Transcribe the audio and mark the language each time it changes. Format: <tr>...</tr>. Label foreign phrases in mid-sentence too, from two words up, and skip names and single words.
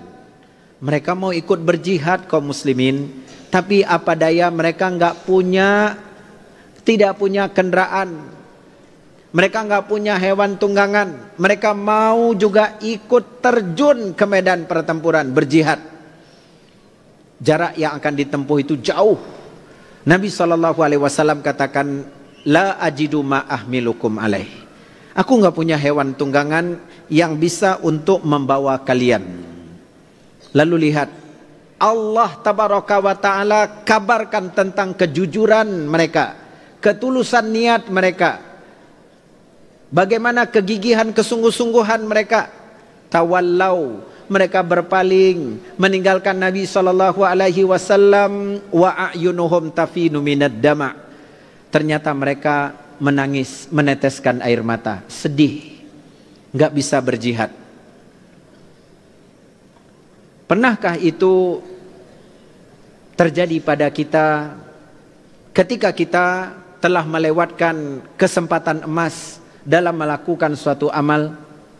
<id>Mereka mau ikut berjihad kaum muslimin, tapi apa daya mereka tidak punya kendaraan. Mereka enggak punya hewan tunggangan. Mereka mau juga ikut terjun ke medan pertempuran berjihad. Jarak yang akan ditempuh itu jauh. Nabi SAW katakan,</id> <ar>لا أجد ما أحملكم عليه.</ar> <id>Aku enggak punya hewan tunggangan yang bisa untuk membawa kalian. Lalu lihat,</id> <ar>الله تبارك وتعالى</ar> <id>kabarkan tentang kejujuran mereka, ketulusan niat mereka, bagaimana kegigihan kesungguh-sungguhan mereka. Tawallau, mereka berpaling meninggalkan Nabi SAW.</id> <ar>وأعينهم تفيض من الدمع',</ar> <id>ternyata mereka menangis, meneteskan air mata, sedih, nggak bisa berjihad. Pernahkah itu terjadi pada kita ketika kita telah melewatkan kesempatan emas dalam melakukan suatu amal?</id>